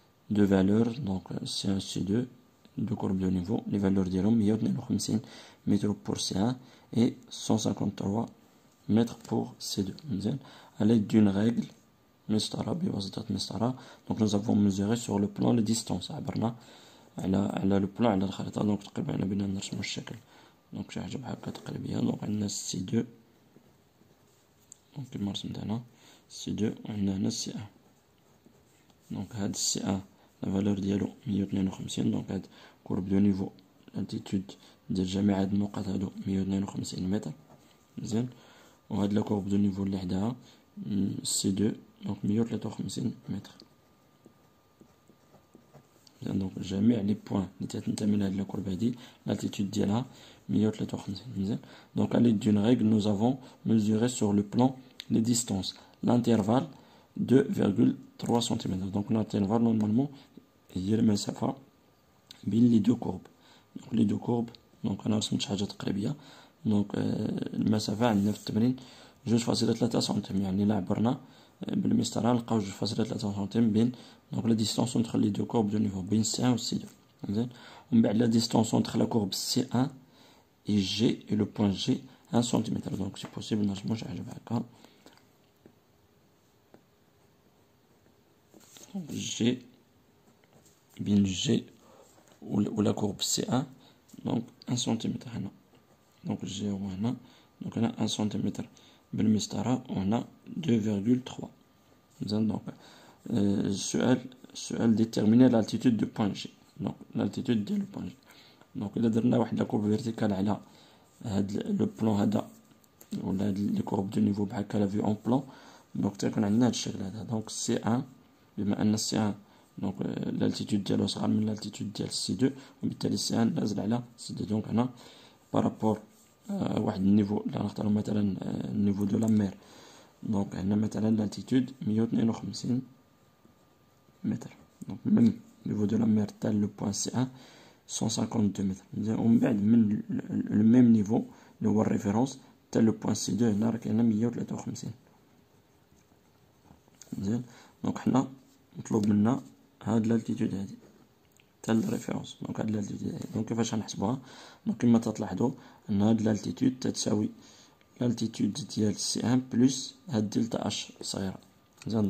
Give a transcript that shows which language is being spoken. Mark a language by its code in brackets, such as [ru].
[fr] Deux valeurs, donc C1 et C2, deux courbes de niveau, les valeurs ديالهم 152 mètres pour C1 et 153 mètres pour C2. À l'aide d'une règle [ar] مسطرة بواسطة مسطرة. [fr] Donc nous avons mesuré sur le plan les distances. [ar] عبرنا على le plan على الخريطة. Donc تقريبا على بنا نرسمو الشكل. Donc شي حاجة بحال هكا تقريبية. Donc عندنا C2. Donc كيما رسمت هنا C2 وعندنا هنا C1. Donc هاد C1 la valeur ديالو 152. Donc هاد courbe de niveau l'altitude ديال جميع هاد النقط هادو 152 متر. مزيان. وهاد لا courbe de niveau اللي حداها C2 donc 153 متر. donc جميع لي بوين اللي تنتمي لهاد لا كورب هادي l'altitude ديالها 153. مزيان. [fr] donc à l'aide d'une règle nous avons mesuré sur le plan les distances, l'intervalle 2,3 cm. donc l'intervalle normalement [ar] هي المسافة بين لي دو كورب. donc لي دو كورب donc انا رسمت شي حاجة تقريبية. donc المسافة عندنا في التمرين 2.3 سنتيم. يعني لا عبرنا بالمسطرة نلقاو 2.3 سنتيم بين [fr] donc la distance entre les deux courbes de niveau [ar] بين C1 و C2. ومن بعد [fr] la distance entre la courbe C1 et G et le point G 1 cm. donc c'est possible [ar] نرسمو شي حاجة بحال هكا. [fr] G بين G و la courbe C1 donc 1 cm هنا. [ar] donc G هو هنا. donc هنا 1 cm بالمسطرة وهنا 2,3. [fr] donc السؤال déterminer l'altitude du point G. donc l'altitude ديال le point G. [ar] donc إلا درنا واحد لا كورب فيرتيكال على هاد لو بلون هذا ولا هاد لي كورب دو نيفو بحال هكا لا فيو اون بلون. donc تيكون عندنا هاد الشكل هذا. donc C1 بما أن C1 [fr] donc l'altitude [ar] ديالو صغر من l'altitude ديال C2 وبالتالي C1 نازل على C2. donc هنا بارابور واحد النيفو اللي غنختارو مثلا النيفو دو لا مير. donc هنا مثلا l'altitude 152 متر. donc من niveau de la mer حتى le point C1 152 متر. ومن بعد من le même niveau اللي هو الريفيرونس حتى le point C2 هنا راه كاينه 153. مزيان. donc حنا مطلوب منا هاد l'altitude هادي حتى الريفيرونس. donc هاد l'altitude هادي. [fr] donc كيفاش [ar] غنحسبوها؟ donc كما تلاحظوا ان هاد l'altitude تتساوي l'altitude ديال C1 بلس هاد دلتا اش صغيرة. مزيان.